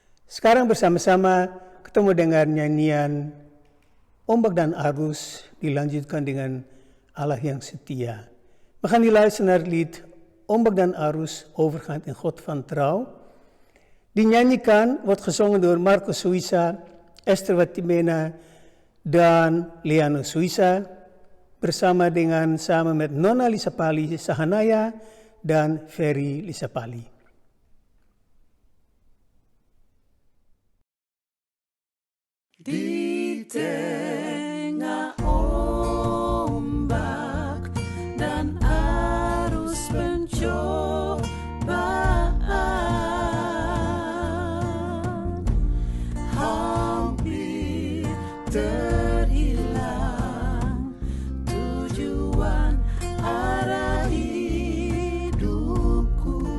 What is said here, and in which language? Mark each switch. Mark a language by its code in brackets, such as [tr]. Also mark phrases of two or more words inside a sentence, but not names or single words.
[abs] Sekarang bersama-sama ketemu dengan nyanyian Ombak dan Arus dilanjutkan dengan Allah yang setia. [nl] We gaan die luisteren naar het lied Ombak dan Arus, overgaand in God van trouw. Die nyanyikan wordt gezongen door Marco Suissa, Esther Watimena, dan Liano Suissa, samen met Nona Lisapali Sahanaya dan Ferry Lisapali. [id] Di tengah ombak dan arus pencobaan, hampir terhilang tujuan arah hidupku.